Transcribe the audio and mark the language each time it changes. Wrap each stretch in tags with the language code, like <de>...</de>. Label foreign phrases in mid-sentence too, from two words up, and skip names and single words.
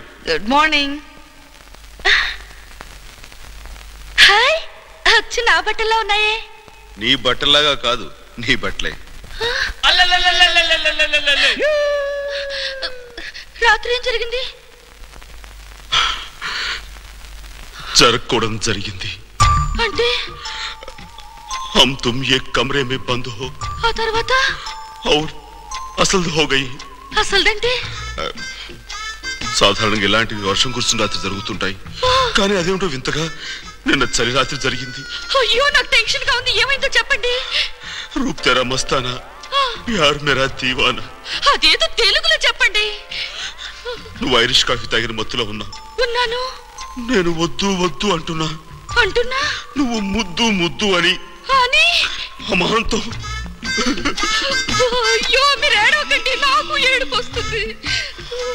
<en>Good morning.</en> <te>హాయ్, అచ్చు నా బట్టల్లో ఉన్నాయే. నీ బట్టల్లాగా కాదు, నీ బట్టలే. రాత్రి ఏం జరిగింది? జరగకూడదు జరిగింది. అంటే</te> <hi>हम तुम एक कमरे में बंद हो</hi> <te>ఆ తర్వాత</te> <hi>और असल हो गई.</hi> <te>అసలుదంటే సాధారణంగా ఇలాంటివి వర్షం కురుస్తున్న రాత్రి జరుగుతుంటాయి, కానీ అదేమిటో వింతగా నిన్న చలి రాత్రి జరిగింది. అయ్యో, నాకు టెన్షన్ గా ఉంది. ఏమైందో చెప్పండి.</te> <hi>रूप तेरा मस्ताना, प्यार मेरा दीवाना.</hi> <te>అదేదో తెలుగులో చెప్పండి. నువ్వు</te> <en>Irish coffee</en> <te>తాగిన మత్తులో ఉన్నాను. నేను వద్దు వద్దు అంటున్నా. నువ్వు ముద్దు ముద్దు అని అమాంతం. అయ్యో, మీరు ఏడవకండి, నాకు ఏడుపు వస్తుంది.</te>